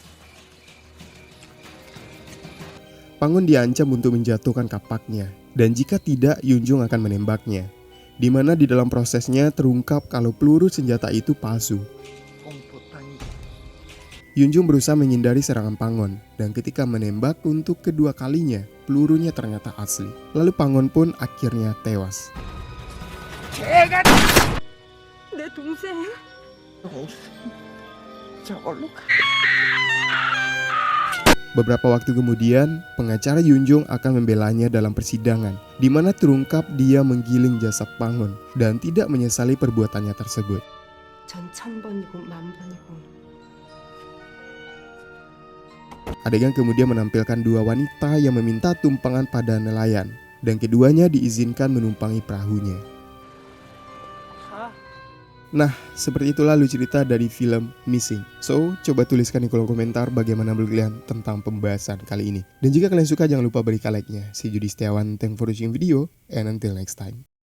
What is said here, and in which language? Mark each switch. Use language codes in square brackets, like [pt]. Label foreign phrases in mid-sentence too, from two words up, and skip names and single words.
[id] Pangon diancam untuk menjatuhkan kapaknya, dan jika tidak Yunjung akan menembaknya. Di mana di dalam prosesnya terungkap kalau peluru senjata itu palsu. Yunjung berusaha menghindari serangan Pangon, dan ketika menembak untuk kedua kalinya, pelurunya ternyata asli. Lalu Pangon pun akhirnya tewas. [ko] 내 동생. [id] Beberapa waktu kemudian, pengacara Yunjung akan membelanya dalam persidangan, di mana terungkap dia menggiling jasad Pangon dan tidak menyesali perbuatannya tersebut. [ko] 전 1000번이고 10,000번이고. [id] Adegan kemudian menampilkan dua wanita yang meminta tumpangan pada nelayan, dan keduanya diizinkan menumpangi perahunya. Nah, seperti itulah alur cerita dari film Missing. So, coba tuliskan di kolom komentar bagaimana menurut kalian tentang pembahasan kali ini. Dan jika kalian suka, jangan lupa berikan like-nya. [en] See you [id] di Setiawan, [en] thank for watching video, and until next time.